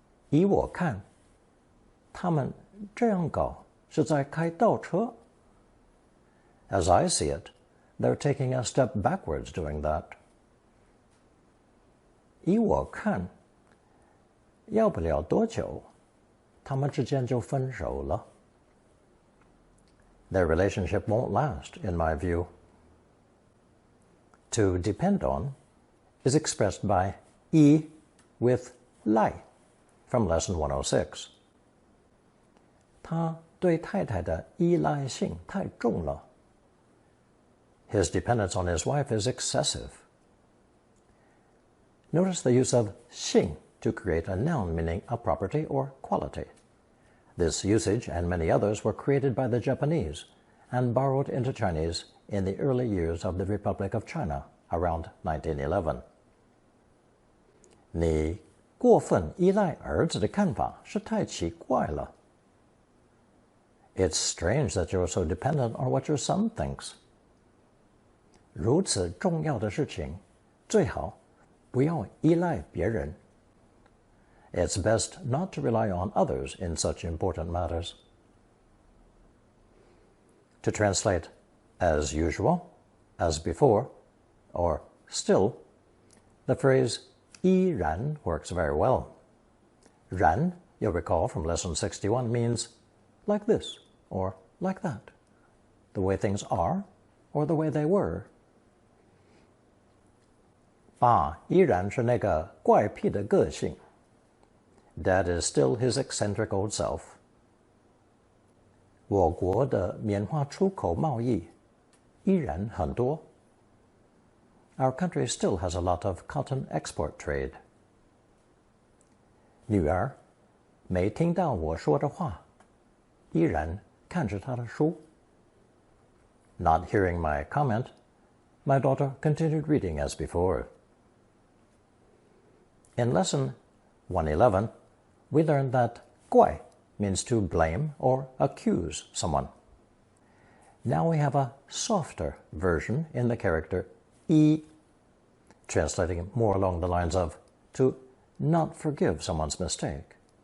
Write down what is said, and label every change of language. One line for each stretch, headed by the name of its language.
Chinese: 依我看，他们这样搞是在开倒车。
English: As I see it, they're taking a step backwards doing that.
Chinese: 依我看，要不了多久，他们之间就分手了。
English: Their relationship won't last, in my view. To depend on is expressed by 依 with 赖 from lesson 106.
Chinese: 他对太太的依赖性太重了。
English: His dependence on his wife is excessive. Notice the use of 性 to create a noun meaning a property or quality. This usage and many others were created by the Japanese and borrowed into Chinese in the early years of the Republic of China around 1911.
Chinese: 你过分依赖儿子的看法是太奇怪了。
English: It's strange that you're so dependent on what your son thinks.
Chinese: 如此重要的事情，最好不要依赖别人。
English: It's best not to rely on others in such important matters. To translate as usual, as before, or still, the phrase 依然 works very well. 然, you'll recall from lesson 61, means like this or like that, the way things are or the way they were.
Chinese: 爸依然是那个怪癖的个性。
English: Dad is still his eccentric old self.
Chinese: 我国的棉花出口贸易依然很多。
English: Our country still has a lot of cotton export trade.
Chinese: 女儿没听到我说的话，依然看着她的书。
English: Not hearing my comment, my daughter continued reading as before. In lesson 111, we learned that 怪 means to blame or accuse someone. Now we have a softer version in the character 依, translating more along the lines of to not forgive someone's mistake.